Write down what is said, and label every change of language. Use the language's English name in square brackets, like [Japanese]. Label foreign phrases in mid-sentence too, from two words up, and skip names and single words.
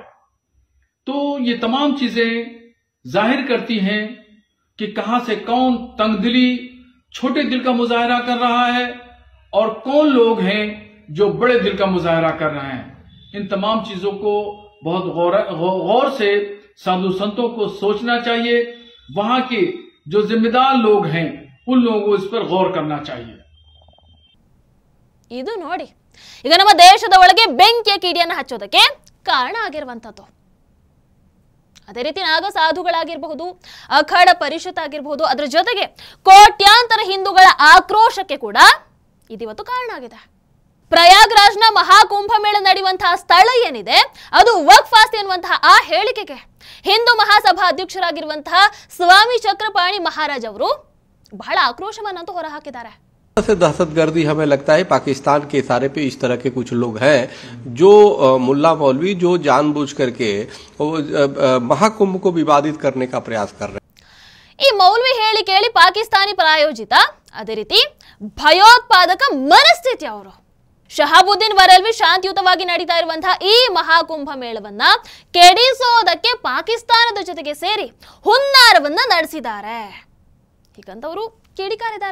[Hindi] तो ये तमाम चीजें जाहिर करती हैं कि कहां से कौन तंगदिली, छोटे दिल का मुजाहरा कर रहा है और कौन लोग हैं जो बड़े दिल का मुजाहरा कर रहे हैं। इन तमाम चीजों को बहुत गौर से साधु संतों को सोचना चाहिए। वहां के जो जिम्मेदार लोग हैं उन लोगों को इस पर गौर करना चाहिए। [Kannada] ಇದು ನೋಡಿ, ಈಗ ನಮ್ಮ ದೇಶದ ಒಳಗೆ ಬೆಂಕಿಯ ಕಿಡಿಯನ್ನು ಹಚ್ಚೋದಕ್ಕೆ ಕಾರಣ ಆಗಿರುವಂತದ್ದು. ಅದೇ ರೀತಿ ನಾಗ ಸಾಧುಗಳಾಗಿರಬಹುದು, ಅಖಾಡ ಪರಿಷತ್ ಆಗಿರಬಹುದು, ಅದರ ಜೊತೆಗೆ ಕೋಟ್ಯಾಂತರ ಹಿಂದೂಗಳ ಆಕ್ರೋಶಕ್ಕೆ ಕೂಡ ಇದಿವತ್ತು ಕಾರಣ ಆಗಿದೆ. ಪ್ರಯಾಗ್ರಾಜ್ನ ಮಹಾಕುಂಭ ಮೇಳ ನಡೆಯುವಂತಹ ಸ್ಥಳ ಏನಿದೆ ಅದು ವಕ್ಫ್ ಆಸ್ತಿ ಅನ್ನುವಂತಹ ಆ ಹೇಳಿಕೆಗೆ ಹಿಂದೂ ಮಹಾಸಭಾ ಅಧ್ಯಕ್ಷರಾಗಿರುವಂತಹ ಸ್ವಾಮಿ ಚಕ್ರಪಾಣಿ ಮಹಾರಾಜ್ ಅವರು ಬಹಳ ಆಕ್ರೋಶವನ್ನಂತೂ ಹೊರಹಾಕಿದ್ದಾರೆ. [Hindi] से दहशतगर्दी हमें लगता है पाकिस्तान के इशारे पे इस तरह के कुछ लोग हैं जो मुल्ला मौलवी जो जानबूझ करके महाकुंभ को विवादित करने का प्रयास कर रहे हैं. [Kannada] ಈ ಮೌಲ್ವಿ ಹೇಳಿ ಕೇಳಿ ಪಾಕಿಸ್ತಾನಿ ಪ್ರಾಯೋಜಿತ ಅದೇ ರೀತಿ ಭಯೋತ್ಪಾದಕ ಮನಸ್ಥಿತಿ ಅವರು. ಶಹಾಬುದ್ದೀನ್ ಬರೇಲ್ವಿ ಶಾಂತಿಯುತವಾಗಿ ನಡೀತಾ ಇರುವಂತಹ ಈ ಮಹಾಕುಂಭ ಮೇಳವನ್ನ ಕೆಡಿಸೋದಕ್ಕೆ ಪಾಕಿಸ್ತಾನದ ಜೊತೆಗೆ ಸೇರಿ ಹುನ್ನಾರವನ್ನ ನಡೆಸಿದ್ದಾರೆ ಹೀಗಂತವರು ಕಿಡಿಕಾರಿದ್ದಾರೆ.